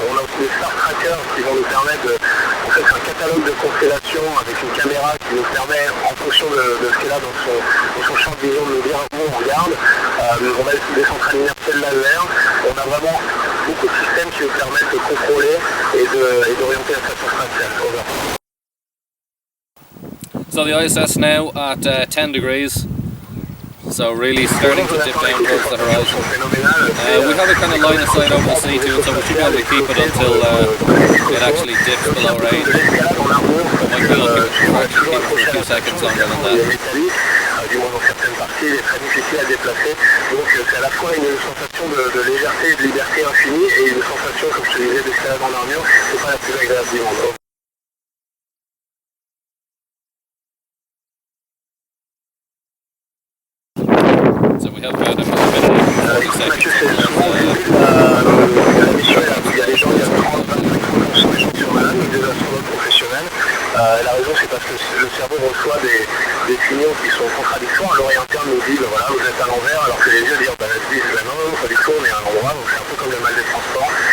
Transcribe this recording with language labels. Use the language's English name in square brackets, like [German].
[French] On a aussi des star trackers qui vont nous permettre en fait, un catalogue de constellations avec une caméra qui nous permet, en fonction de ce qu'elle a dans son champ de vision, de nous dire où on regarde. On a des centrales inertielles laser. On a vraiment beaucoup de systèmes qui nous permettent de contrôler et d'orienter la station spatiale. [English] Over. So the ISS now at 10 degrees, so really starting to dip down towards the horizon. We have a kind of line of sight over the sea to it, so we should be able to keep it until it actually dips below range. But might be looking to keep it for a few seconds longer than that. [French] Du moins dans certaines parties, il est très difficile à déplacer. Donc c'est à la fois une sensation de légèreté et de liberté infinie et une sensation, comme je te disais, d'escalade en armure, c'est pas la plus agréable du monde. [English] So we have about a minute and 40 seconds. [French] La mission est là, il y a des gens, il y a 30-25% des gens qui sont malades, donc des astronautes professionnels. La raison c'est parce que le cerveau reçoit des signaux qui sont contradictoires. L'oreille interne nous dit, ben voilà, vous êtes à l'envers, alors que les yeux disent, non, pas du tout, on est à l'endroit, donc c'est un peu comme le mal des transports.